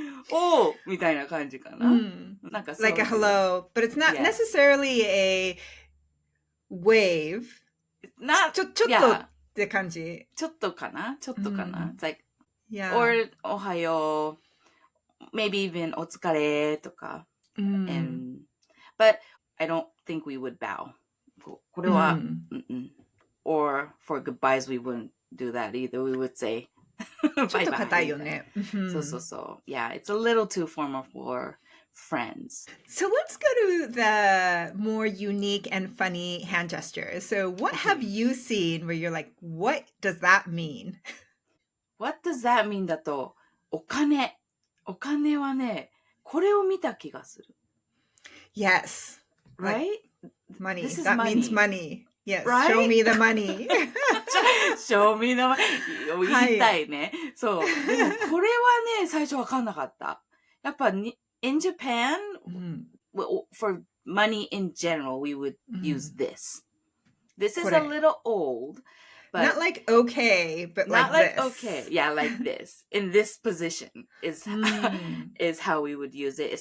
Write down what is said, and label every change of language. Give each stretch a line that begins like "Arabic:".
Japanese: おーみたいな感じかな。なんかそう。
English: Like a hello, but it's not necessarily a wave.
Japanese: ちょっとって感じ。ちょっとかな。
English: It's like, or
Japanese: おはよう、
English: maybe even
Japanese: お疲れとか。
English: But I don't think we would bow.
Japanese: これは、
English: or for goodbyes, we wouldn't do that either. We would say,
Japanese: ちょっと硬いよね。そう。
English: Yeah, it's a little too formal for friends. So let's go to the more unique and funny hand gestures. So what have you seen where you're like, what does that mean? What does that mean
Japanese: だと、お金はね、これを見た気がする。
English: Yes. Right? Money. That means money. Yes. Right? Show me the money. Show me the money.
Japanese: 言いたいね。そう。でも、これはね、最初わかんなかった。やっぱに、
English: in Japan, for money in general, we would use this. This is a little old, but not like okay, but not like this. Okay. Yeah, like this. In this position is how we would use it.